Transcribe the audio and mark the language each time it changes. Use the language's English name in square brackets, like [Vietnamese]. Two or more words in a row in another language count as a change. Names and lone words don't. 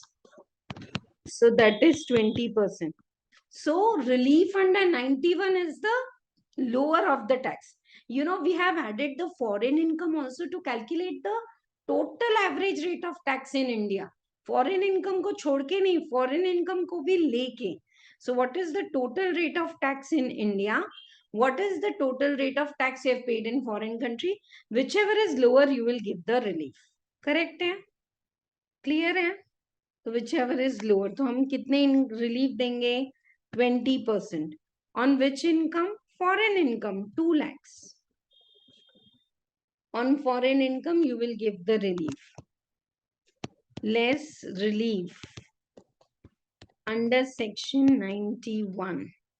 [English] So that is 20%. So relief under 91 is the lower of the tax. You know, we have added the foreign income also to calculate the total average rate of tax in India. [Hindi] Foreign income को छोड़ के नहीं, foreign income को भी लेके. [English] So what is the total rate of tax in India? What is the total rate of tax you have paid in foreign country? Whichever is lower, you will give the relief. Correct hai? Clear hai? So whichever is lower. [Hindi] तो हम कितने relief देंगे? 20%. [English] On which income? Foreign income, 2 lakhs. On foreign income, you will give the relief. Less relief under section 91.